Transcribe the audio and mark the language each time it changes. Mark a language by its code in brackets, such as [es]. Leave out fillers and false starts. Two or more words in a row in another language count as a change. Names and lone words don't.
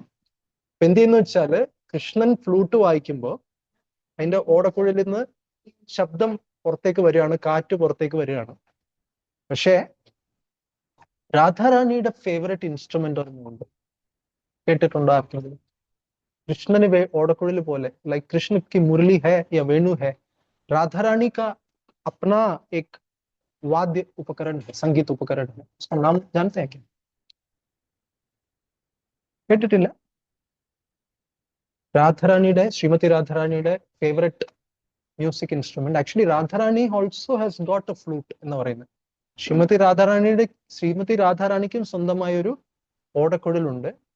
[ml] അപ്പൊ എന്ത് ചെയ്യുന്ന വെച്ചാല്, കൃഷ്ണൻ ഫ്ലൂട്ട് വായിക്കുമ്പോൾ അതിന്റെ ഓടക്കുഴലിൽ നിന്ന് ശബ്ദം പുറത്തേക്ക് വരികയാണ്, കാറ്റ് പുറത്തേക്ക് വരികയാണ്. പക്ഷേ രാധാറാണിയുടെ [en] favourite instrument [ml] ഒന്നുമുണ്ട്, കേട്ടിട്ടുണ്ടോ ആർക്കെങ്കിലും? കൃഷ്ണന് ഓടക്കുഴൽ പോലെ, ലൈക് [hi] कृष्ण की मुरली है या वेणु है, राधा रानी का अपना एक वाद्य उपकरण है, संगीत उपकरण है. उसका नाम जानते हैं क्या? [ml] കേട്ടിട്ടില്ല? രാധാറാണിയുടെ, ശ്രീമതി രാധാറാണിയുടെ [en] favourite music instrument, actually Radharani also has got a flute [ml] എന്ന് പറയുന്നത്. ശ്രീമതി രാധാറാണിക്കും സ്വന്തമായ ഒരു ഓടക്കുഴലുണ്ട്.